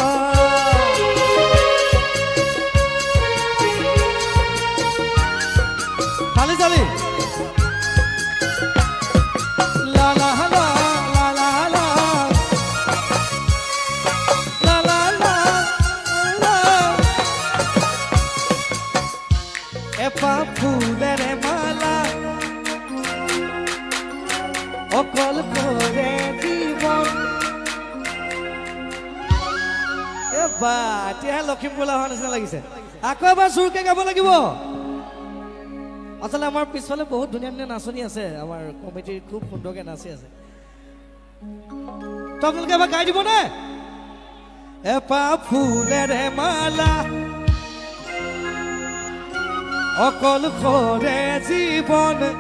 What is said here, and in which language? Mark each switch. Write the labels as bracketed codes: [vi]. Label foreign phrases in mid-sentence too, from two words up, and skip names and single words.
[as] চালি চালি লা লা লা লা লা লা লা লা লা লা এপা ফুলের মালা অকল করে এতিয়াহে লখিমপুৰ অহা নিচিনা লাগিছে আকৌ এবাৰ জোৰকে গাব লাগিব আচলতে আমাৰ পিছফালে বহুত ধুনীয়া ধুনীয়া নাচনি আছে আমাৰ কমিটিৰ খুব সুন্দৰকে নাচি আছে তো আপোনালোকে এবাৰ গাই দিবনে এপা ফুলেৰে মালা অকল কৰে জীৱন